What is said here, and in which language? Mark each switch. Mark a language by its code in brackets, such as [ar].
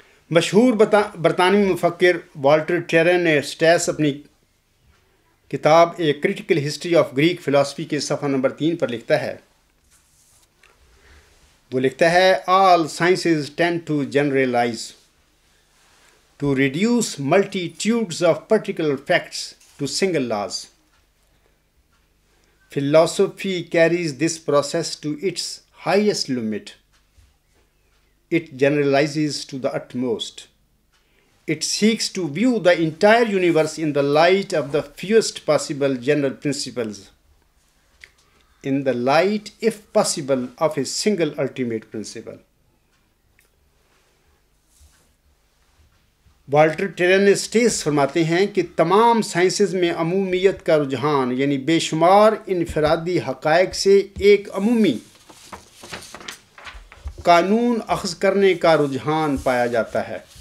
[ur] مشہور برطانوی مفکر والٹر ٹیرن نے اسٹیس اپنی کتاب a critical history of Greek philosophy کے صفحہ نمبر 3 پر لکھتا ہے، وہ لکھتا ہے [en] all sciences tend to generalize, to reduce multitudes of particular facts to single laws. Philosophy carries this process to its highest limit. It generalizes to the utmost. It seeks to view the entire universe in the light of the fewest possible general principles, in the light, if possible, of a single ultimate principle. [ur] Walter ٹیرنسٹیس فرماتے ہیں کہ تمام sciences میں عمومیت کا رجحان یعنی بے شمار انفرادی حقائق سے ایک عمومی قانون اخذ کرنے کا رجحان پایا جاتا ہے۔